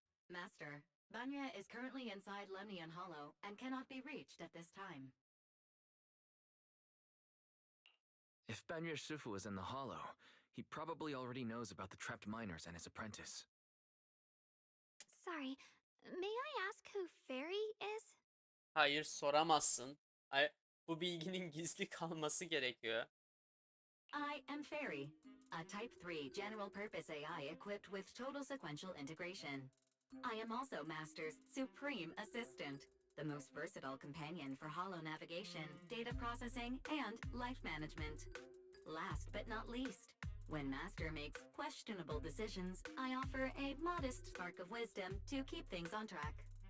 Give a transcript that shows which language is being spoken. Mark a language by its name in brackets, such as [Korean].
[English] Master, Banya is currently inside Lemnian Hollow and cannot be reached at this time. If Banyue Shifu is in the hollow, he probably already knows about the trapped miners and his apprentice. Sorry, may I ask who Fairy is? [Turkish] Hayır, soramazsın. Bu bilginin gizli kalması gerekiyor. [English] I am Fairy, a Type 3 general-purpose AI equipped with total sequential integration. I am also Master's supreme assistant, the most versatile companion for hollow navigation, data processing, and life management. Last but not least, when Master makes questionable decisions, I offer a modest spark of wisdom to keep things on track.